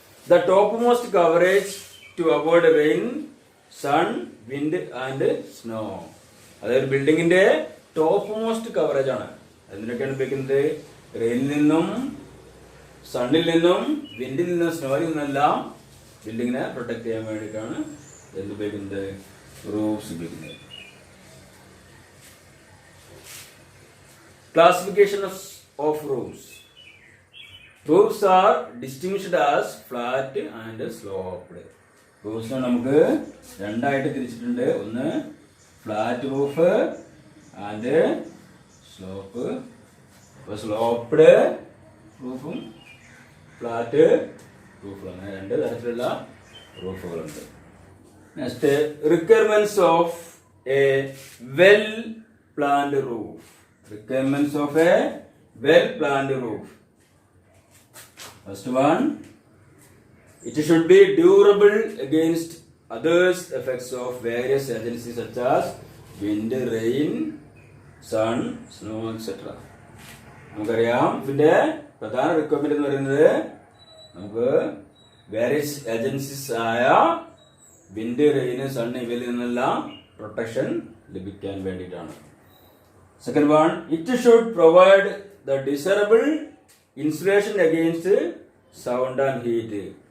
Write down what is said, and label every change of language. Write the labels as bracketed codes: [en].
[en] The topmost coverage to avoid rain, sun, wind and snow. [ml] അതായത് ബിൽഡിങ്ങിന്റെ top most coverage ആണ്. എന്തിനൊക്കെയാണ് ഉപയോഗിക്കുന്നത്? റെയിനിൽ നിന്നും, സണ്ണിൽ നിന്നും, വിൻഡിൽ നിന്നും, സ്നോയിൽ നിന്നെല്ലാം ബിൽഡിങ്ങിനെ പ്രൊട്ടക്ട് ചെയ്യാൻ വേണ്ടിയിട്ടാണ് എന്ത് ഉപയോഗിക്കുന്നത്? റൂഫ്സ് ഉപയോഗിക്കുന്നത്. [en] Classification of roofs. Roofs are distinguished as flat and sloped. [ml] റൂഫ്സിനെ നമുക്ക് രണ്ടായിട്ട് തിരിച്ചിട്ടുണ്ട്. ഒന്ന് flat roof and slope. Sloped റൂഫും flat റൂഫും, അങ്ങനെ രണ്ട് തരത്തിലുള്ള റൂഫുകളുണ്ട്. [en] Next requirements of a well planned roof. Requirements of a well planned roof. First one, it should be durable against others effects of various agencies such as wind, rain, sun, snow, etc. [ml] നമുക്കറിയാം ഇതിന്റെ പ്രധാന requirement എന്ന് പറയുന്നത് നമുക്ക് various agencies ആയ wind, rain, sun ഇവയിൽ നിന്നെല്ലാം protection ലഭിക്കാൻ വേണ്ടിയിട്ടാണ്. [en] Second one, it should provide the desirable insulation against sound and heat.